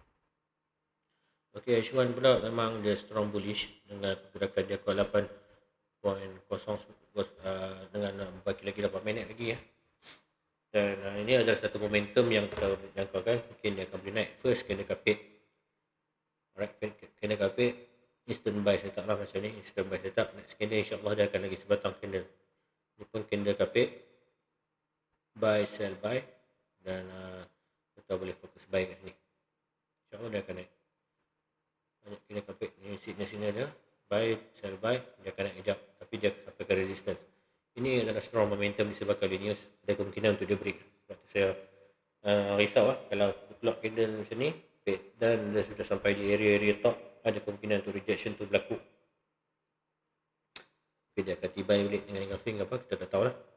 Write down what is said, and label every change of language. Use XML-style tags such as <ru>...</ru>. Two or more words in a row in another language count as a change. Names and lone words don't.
<ms>Okey, H1 pula memang dia</ms> <en>strong bullish</en> <ms>dengan pergerakan dia kuat 8 kosong dengan bagi lagi 8 minit lagi ya. Dan ini adalah satu momentum yang kita jangkakan, mungkin dia akan boleh naik</ms> <en>first candle</en> <ms>kapit. Alright, candle kapit</ms> <en>instant buy setup</en> <ms>lah macam ni,</ms> <en>instant buy setup. Next candle</en> <ms>insyaAllah dia akan lagi sebatang candle. Ini pun candle kapit,</ms> <en>buy sell buy,</en> <ms>dan kita boleh fokus buy kat sini. InsyaAllah dia akan naik. Banyak candle kapit ni, sini ada</ms> <en>buy sell buy,</en> <ms>dia akan naik kejap tapi dia sampai ke resistance. Ini adalah</ms> <en>strong momentum</en> <ms>disebabkan Linus ada kemungkinan untuk dia break. Sebab tu saya risau kalau</ms> <en>block candle</en> <ms>macam ni dan dia sudah sampai di area top, ada kemungkinan untuk rejection tu berlaku. Okay, dia akan tiba balik dengan engulfing apa, kita tak tahu lah.</ms>